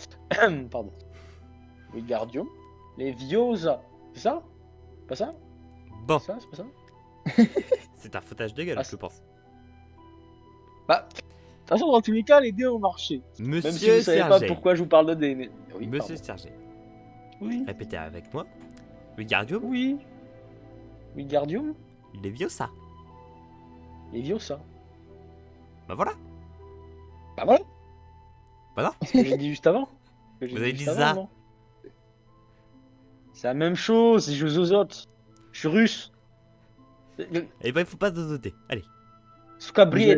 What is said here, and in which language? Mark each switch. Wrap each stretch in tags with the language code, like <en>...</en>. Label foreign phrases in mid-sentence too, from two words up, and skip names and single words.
<fr>Pardon. Wingardium Leviosa. C'est ça? Pas ça? Bon, C'est ça? C'est pas ça? c'est un foutage de gueule, Ah, je pense. Bah, de toute façon, dans tous les cas, les dés ont marché. Même si Monsieur vous savez pas Sergei. pourquoi je vous parle de dés. Mais... Oui, Monsieur pardon. Sergei. Oui. Répétez avec moi. Wingardium Oui. Wingardium Leviosa. Leviosa. Bah voilà. Bah voilà. Voilà. Ce que j'ai dit juste avant. Ce que j'ai Vous avez juste dit avant, ça. non. C'est la même chose, je zozote. Je suis russe. Et ben, il faut pas doter. Allez. Skabriet.</fr>